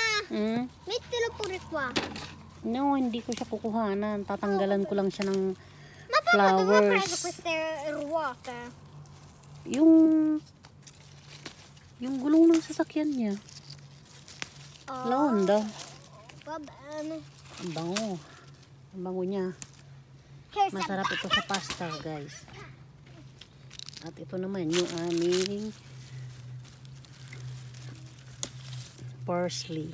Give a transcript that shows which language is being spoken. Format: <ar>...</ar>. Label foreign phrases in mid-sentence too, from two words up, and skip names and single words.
<tl>Hmm? May tilapuri ko. No, hindi ko siya kukuhanan. Tatanggalan ko lang siya ng</tl> <it>Ma papà dove ho preso</it> <en>flowers.</en> <it>queste ruote?</it> <tl>Yung gulong ng sasakyan niya. Oh, Laonda.</tl> <it>va bene.</it> <tl>Ang bango. Ang bango niya.</tl> <en>Here's a</en> <tl>Masarap ito sa pasta, guys. At ito naman yung aming parsley.</tl>